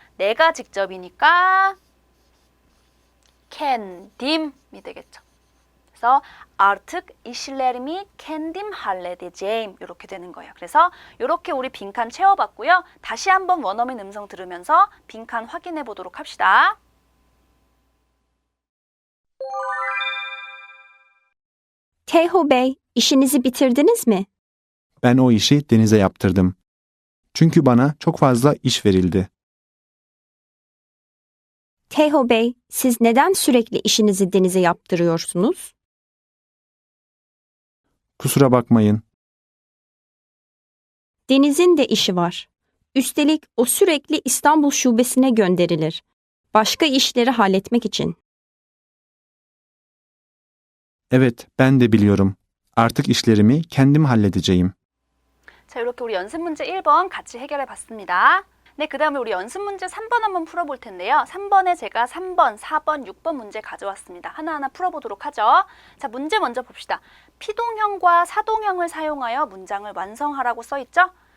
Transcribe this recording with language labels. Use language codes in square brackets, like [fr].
[ko] 내가 직접이니까 캔딤이 되겠죠. 그래서 [tr] artık işlerimi kendim halledeceğim [ko] 이렇게 되는 거예요. 그래서 이렇게 우리 빈칸 채워봤고요. 다시 한번 원어민 음성 들으면서 빈칸 확인해 보도록 합시다. [tr] Teyho Bey, işinizi bitirdiniz mi? Ben o işi Deniz'e yaptırdım. Çünkü bana çok fazla iş verildi. Teyho Bey, siz neden sürekli işinizi Deniz'e yaptırıyorsunuz? Kusura bakmayın. Deniz'in de işi var. Üstelik o sürekli İstanbul şubesine gönderilir. Başka işleri halletmek için. Evet, ben de biliyorum. Artık işlerimi kendim halledeceğim. [ko] 자, 이렇게 우리 연습 문제 1번 같이 해결해 봤습니다. 네, 그 다음에 우리 연습 문제 3번 한번 풀어볼 텐데요. 3번에 제가 3번, 4번, 6번 문제 가져왔습니다. 하나하나 풀어보도록 하죠. 자, 문제 먼저 봅시다. 피동형과 사동형을 사용하여 문장을 완성하라고 써있죠?